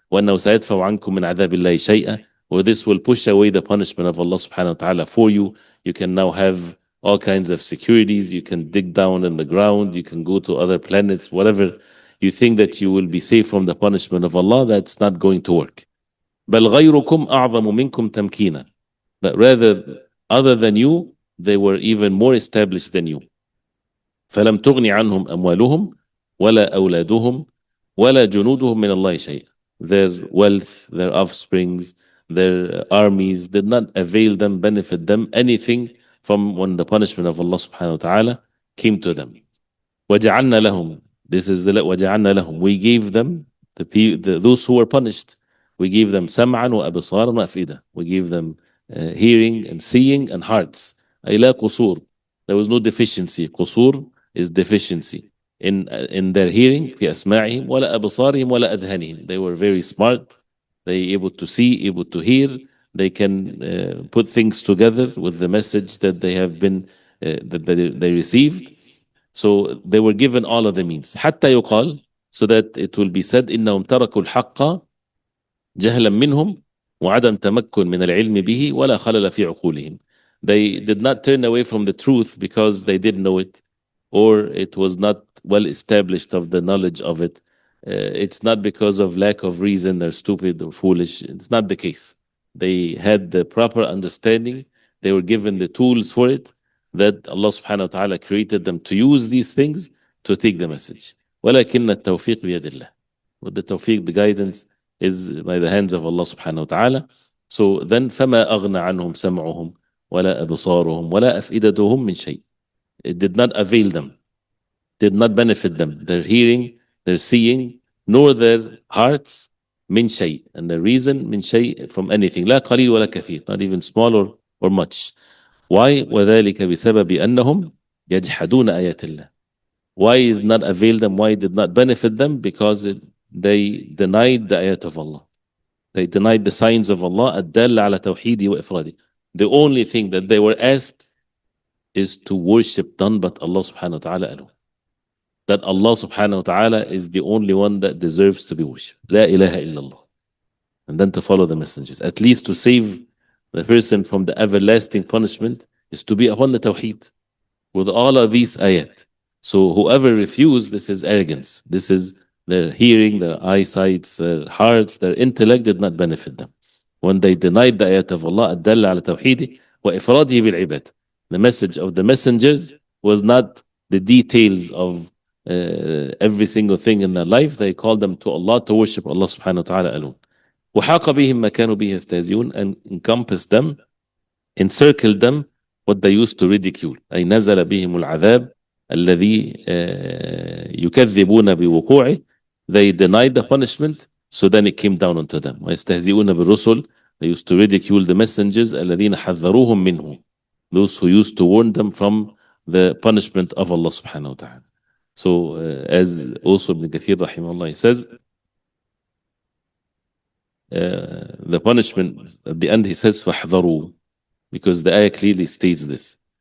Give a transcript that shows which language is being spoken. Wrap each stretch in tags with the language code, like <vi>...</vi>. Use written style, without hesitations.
<ar>وَأَنَّهُ سَيَدْفَعُ عَنْكُم مِّنْ عَذَابِ اللَّهِ شَيْئًا.</ar> <en>Or this will push away the punishment of Allah subhanahu wa ta'ala for you. You can now have all kinds of securities. You can dig down in the ground. You can go to other planets, whatever you think that you will be safe from the punishment of Allah. That's not going to work.</en> <ar>بل غيركم أعظم منكم تمكينا.</ar> <en>But rather, other than you, they were even more established than you.</en> <ar>فلم تغن عنهم أموالهم ولا أولادهم ولا جنودهم من الله شيء.</ar> <en>Their wealth, their offsprings, their armies did not avail them, benefit them anything from when the punishment of Allah subhanahu wa ta'ala came to them.</en> <ar>وَجَعَلْنَا لَهُمْ.</ar> <en>This is the</en> <ar>وَجَعَلْنَا لَهُمْ.</ar> <en>We gave them, those who were punished, we gave them</en> <ar>سَمْعًا وَأَبْصَارًا وَأَفْئِدَةً.</ar> <en>We gave them hearing and seeing and hearts.</en> <ar>أي لا قصور.</ar> <en>There was no deficiency. قصور is deficiency. In their hearing,</en> <ar>في أسماعهم ولا أبصارهم ولا أذهانهم.</ar> <en>They were very smart. They able to see, able to hear. They can put things together with the message that they have been that they received. So they were given all of the means.</en> <ar>حتى يقال,</ar> <en>so that it will be said</en> <ar>إنهم تركوا الحق جهلا منهم وعدم تمكن من العلم به ولا خلل في عقولهم.</ar> <en>They did not turn away from the truth because they didn't know it, or it was not well established of the knowledge of it. It's not because of lack of reason, they're stupid or foolish. It's not the case. They had the proper understanding. They were given the tools for it, that Allah subhanahu wa ta'ala created them to use these things to take the message.</en> <ar>ولكن التوفيق بيد الله.</ar> <en>With the tawfiq, the guidance is by the hands of Allah subhanahu wa ta'ala. So then</en> <ar>فما أغنى عنهم سمعهم ولا أبصارهم ولا أفئدتهم من شيء.</ar> <en>It did not avail them, did not benefit them, their hearing, their seeing, nor their hearts,</en> <ar>من شيء.</ar> <en>And the reason</en> <ar>من شيء,</ar> <en>from anything,</en> <ar>لا قليل ولا كثير,</ar> <en>not even small or much. Why?</en> <ar>وذلك بسبب أنهم يجحدون آيات الله.</ar> <en>Why it did not avail them? Why it did not benefit them? Because they denied the ayat of Allah. They denied the signs of Allah,</en> <ar>الدالة على توحيده وإفراده.</ar> <en>The only thing that they were asked is to worship none but Allah subhanahu wa ta'ala alone. That Allah subhanahu wa ta'ala is the only one that deserves to be worshipped. La ilaha illallah. And then to follow the messengers. At least to save the person from the everlasting punishment is to be upon the tawheed with all of these ayat. So whoever refused, this is arrogance. This is their hearing, their eyesight, their hearts, their intellect did not benefit them. When they denied the ayat of Allah,</en> <ar>الدالة على توحيده وإفراده بالعباد.</ar> <en>The message of the messengers was not the details of every single thing in their life. They called them to Allah, to worship Allah subhanahu wa ta'ala alone.</en> <ar>وحاق بهم ما كانوا به يستهزئون,</ar> <en>and encompassed them, encircled them, what they used to ridicule.</en> <ar>أي نزل بهم العذاب الذي يكذبون بوقوعه.</ar> <en>They denied the punishment, so then it came down onto them.</en> <ar>ويستهزئون بالرسل.</ar> <en>They used to ridicule the messengers</en> <ar>الذين حذروهم منه.</ar> <en>Those who used to warn them from the punishment of Allah subhanahu wa ta'ala. So as also Ibn Kathir rahimahullah says, the punishment at the end he says فَاحْذَرُوا, because the ayah clearly states this.</en>